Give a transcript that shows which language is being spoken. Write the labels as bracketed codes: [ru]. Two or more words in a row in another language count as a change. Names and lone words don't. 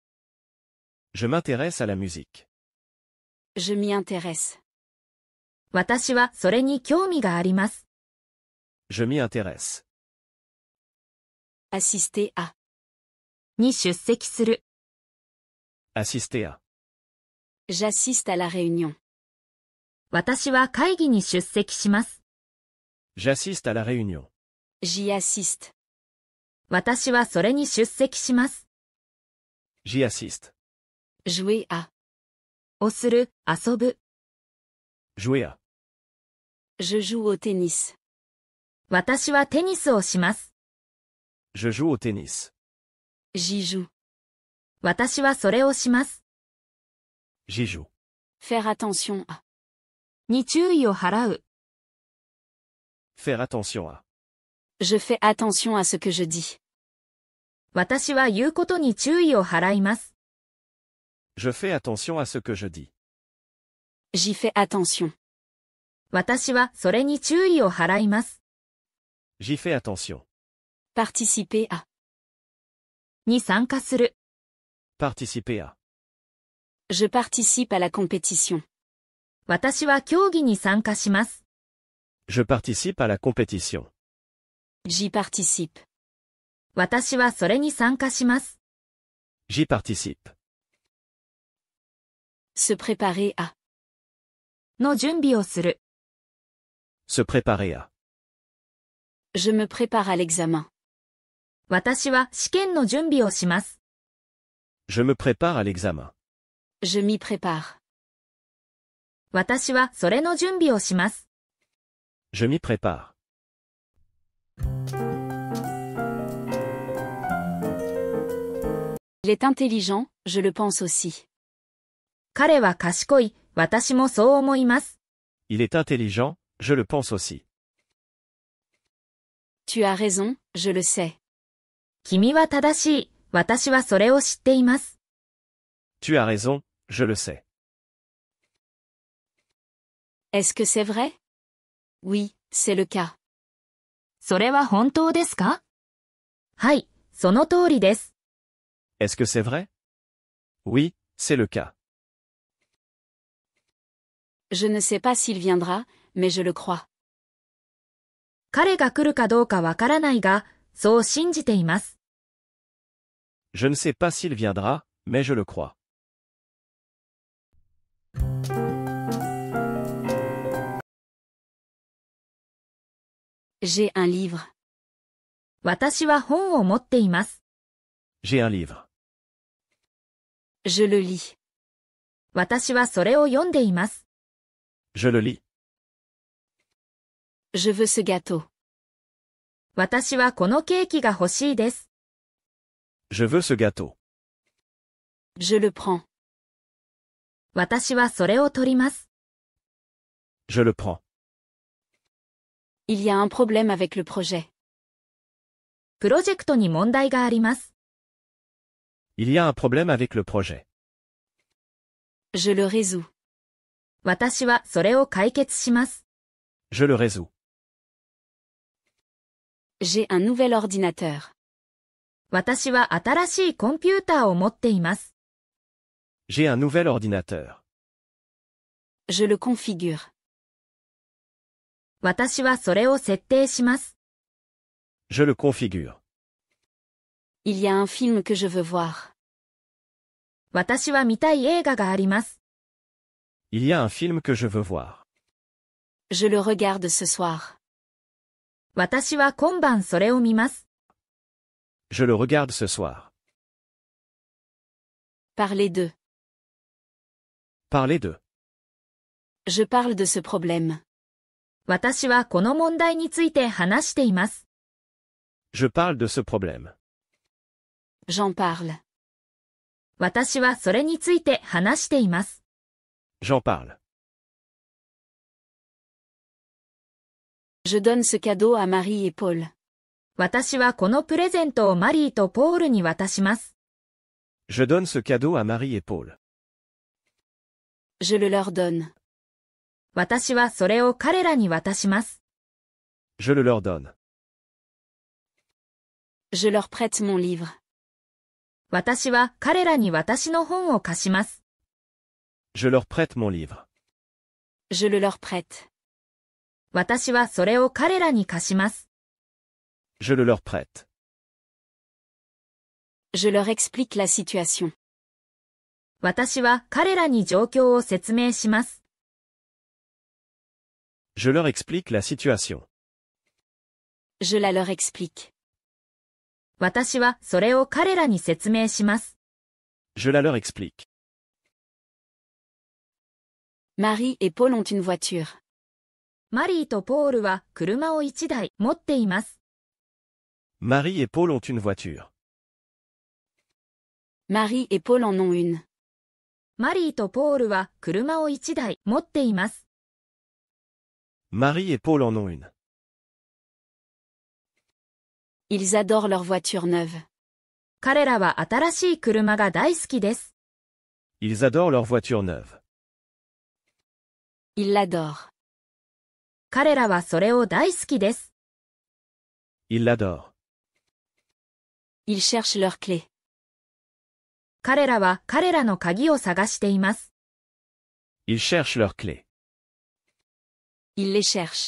[fr] Je m'intéresse à la musique. Je m'y intéresse. [ja] 私はそれに興味があります。 [fr] Je m'y intéresse. Assister à. [ja] に出席する。 [fr] Assister à. J'assiste à la réunion. [ja] 私は会議に出席します。 [fr] J'assiste à la réunion. J'y assiste. [ja] 私はそれに出席します。 [fr] J'y assiste. Jouer à. [ja] をする、遊ぶ。 [fr] Jouer à. Je joue au tennis. [ja] 私はテニスをします。 [fr] Je joue au tennis. J'y joue. [ja] 私はそれをします。 [fr] J'y joue. Faire attention à. [ja] に注意を払う。 [fr] Faire attention à. Je fais attention à ce que je dis. [ja] 私は言うことに注意を払います。 [fr] Je fais attention à ce que je dis. J'y fais attention. [ja] 私はそれに注意を払います。 [fr] J'y fais attention. Participer à. [ja] に参加する。 [fr] Participer à. Je participe à la compétition. [ja] 私は競技に参加します。 [fr] Je participe à la compétition. J'y participe. [ja] 私はそれに参加します。 [fr] J'y participe. Se préparer à. [ja] の準備をする。 [fr] Se préparer à. Je me prépare à l'examen. [ja] 私は試験の準備をします。 [fr] Je me prépare à l'examen. Je m'y prépare. [ja] 私はそれの準備をします。 [fr] Je m'y prépare. Il est intelligent, je le pense aussi. [ja] 彼は賢い、私もそう思います。 [fr] Il est intelligent, je le pense aussi. Tu as raison, je le sais. [ja] 君は正しい、私はそれを知っています。 [fr] Tu as raison, je le sais. Est-ce que c'est vrai? Oui, c'est le cas. [ja] それは本当ですか？はい、その通りです。 [fr] Est-ce que c'est vrai? Oui, c'est le cas. Je ne sais pas s'il viendra, mais je le crois. [ja] 彼が来るかどうかわからないが、そう信じています。 [fr] Je ne sais pas s'il viendra, mais je le crois. J'ai un livre. [ja] 私は本を持っています。 [fr] J'ai un livre. Je le lis. [ja] 私はそれを読んでいます。 [fr] Je le lis. Je veux ce gâteau. [ja] 私はこのケーキが欲しいです。 [fr] Je veux ce gâteau. Je le prends. [ja] 私はそれを取ります。 [fr] Je le prends. Il y a un problème avec le projet. [ja] プロジェクトに問題があります。 [fr] Il y a un problème avec le projet. Je le résous. [ja] 私はそれを解決します。 [fr] Je le résous. J'ai un nouvel ordinateur. [ja] 私は新しいコンピューターを持っています。 [fr] J'ai un nouvel ordinateur. Je le configure. [ja] 私はそれを設定します。 [fr] Je le configure. Il y a un film que je veux voir. [ja] 私は見たい映画があります。 [fr] Il y a un film que je veux voir. Je le regarde ce soir. [ja] 私は今晩それを見ます。 [fr] Je le regarde ce soir. Parlez d'eux. Parlez d'eux. Je parle de ce problème. [ja] 私はこの問題について話しています。 [fr] Je parle de ce problème. J'en parle. [ja] 私はそれについて話しています。 [fr] J'en parle. Je donne ce cadeau à Marie et Paul. [ja] 私はこのプレゼントをマリーとポールに渡します。 [fr] Je donne ce cadeau à Marie et Paul. Je le leur donne. [ja] 私はそれを彼らに渡します。 [fr] Je le leur donne. Je leur prête mon livre. [ja] 私は彼らに私の本を貸します。 [fr] Je leur prête mon livre. Je le leur prête. [ja] 私はそれを彼らに貸します。 [fr] Je le leur prête. Je leur explique la situation. [ja] 私は彼らに状況を説明します。 [fr] Je leur explique la situation. Je la leur explique. [ja] 私はそれを彼らに説明します。 [fr] Je la leur explique. Marie et Paul ont une voiture. [ja] マリーとポールは車を1台持っています。 [fr] Marie et Paul ont une voiture. Marie et Paul en ont une. [ja] マリーとポールは車を1台持っています。 [fr] Marie et Paul en ont une. Ils adorent leur voiture neuve. [ja] 彼らは新しい車が大好きです。 [fr] Ils adorent leur voiture neuve. Ils l'adorent. [ja] 彼らはそれを大好きです。 [fr] Ils l'adorent. Ils cherchent leurs clés. [ja] 彼らは彼らの鍵を探しています。 [fr] Ils cherchent leurs clés. Ils les cherchent.